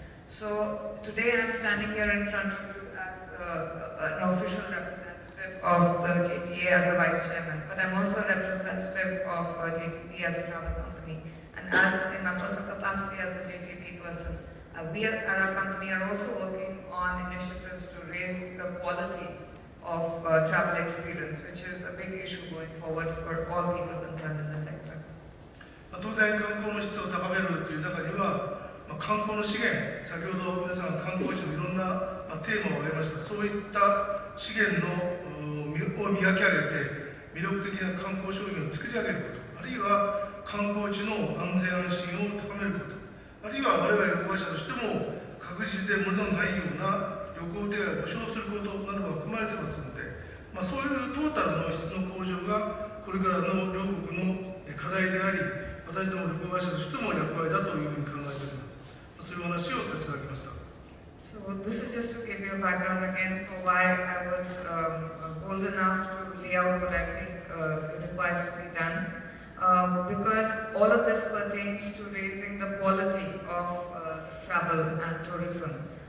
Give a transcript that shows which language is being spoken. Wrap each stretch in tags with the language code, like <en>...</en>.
<en>So today I am standing here in front of you as an official representative of the JTA as a vice chairman, but I'm also a representative of JTB as a travel company, and as in my personal capacity as a JTB person. We at our company are also working on initiatives to raise the quality of travel experience, which is a big issue going forward for all people concerned in the sector.</en> <ja>当然、観光の質を高めるという中には、観光の資源、先ほど皆さん観光地のいろんなテーマを挙げました。そういった資源を磨き上げて、魅力的な観光商品を作り上げること、あるいは観光地の安全安心を高めること。あるいは我々旅行会社としても確実で無理のないような旅行手配を保障することなどが含まれていますので、そういうトータルの質の向上がこれからの両国の課題であり、私ども旅行会社としても役割だというふうに考えております。そういうお話をさせていただきました。</ja> <en>So this is just to give you a background again for why I was bold enough to lay out what I think requires to be done. Because all of this pertains to raising the quality of travel and tourism.</en>